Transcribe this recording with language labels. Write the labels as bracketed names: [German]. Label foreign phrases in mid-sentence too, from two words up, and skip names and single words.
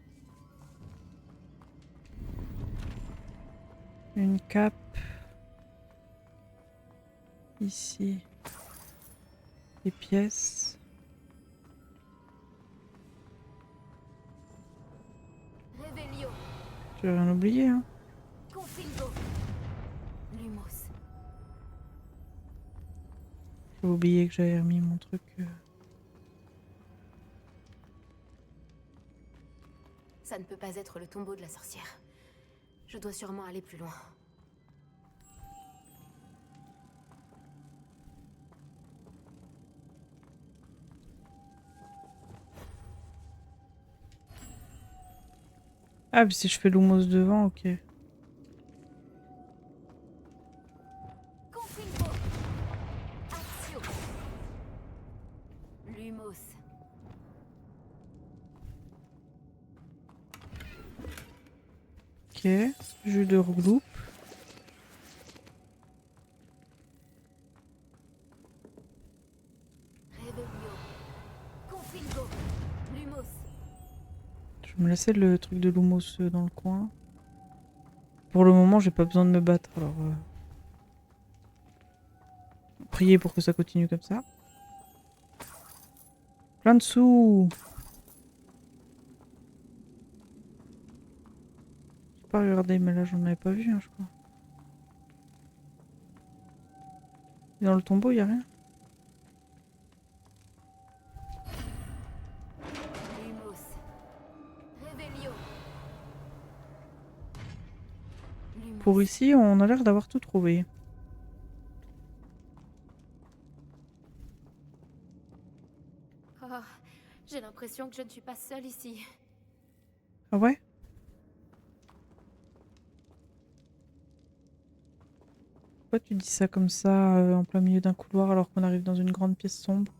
[French] Une cape. Ici. Des pièces. Revelio. J'ai rien oublié, hein. Confringo. Lumos. J'ai oublié que j'avais remis mon truc. Ça ne peut pas être le tombeau de la sorcière. Je dois sûrement aller plus loin. Ah, puis si je fais Lumos devant, ok. Confringo. Axio. Lumos. Ok. Jus de rouleau. Revelio. Confringo. Lumos. Je vais me laisser le truc de Lumos dans le coin. Pour le moment, j'ai pas besoin de me battre, alors... Prier pour que ça continue comme ça. Plein de sous. J'ai pas regardé, mais là, j'en avais pas vu, hein, je crois. Et dans le tombeau, y a rien. Lumos. Revelio. Lumos. Pour ici, on a l'air d'avoir tout trouvé. Oh, j'ai l'impression que je ne suis pas seule ici. Ah ouais? Pourquoi tu dis ça comme ça, en plein milieu d'un couloir, alors qu'on arrive dans une grande pièce sombre?